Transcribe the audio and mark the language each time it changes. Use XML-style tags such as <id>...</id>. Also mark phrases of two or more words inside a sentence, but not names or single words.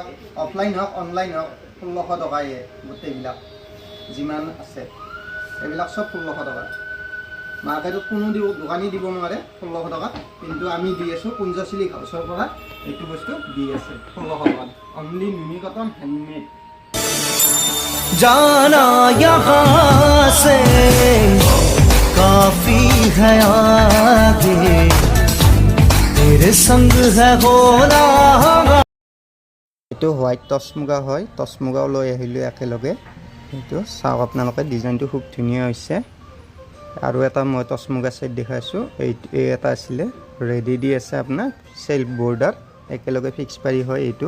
<as>অফলাইন হওক অনলাইন হওক 1600 টকায়ে গোটেইবিলাক যিমান আছে। এইবিলাক চব 1600 টকা। মাৰ্কেটত কোনো দোকানী দিব নোৱাৰে 1600 টকাত, কিন্তু আমি দি আছোঁ কুঞ্জশ্ৰী হাউচৰ পৰা। এইটো বস্তু দি আছে 1600 টকাত,</as> <en>only mini cotton handmade.</en> <hi>जाना यहाँ से काफी है आगे, तेरे संग है होना।</hi> <as>এইটো</as> <en>white touch</en> <as>মুগা হয়, টচ মুগাও লৈ আহিলোঁ একেলগে। এইটো চাওক আপোনালোকে, ডিজাইনটো খুব ধুনীয়া হৈছে। আৰু এটা মই টচ মুগা ছেট দেখাইছোঁ। এই এটা আছিলে ৰেডি দি আছে আপোনাৰ</as> <en>self border,</en> <as>একেলগে ফিক্স পাৰি হয় এইটো।</as>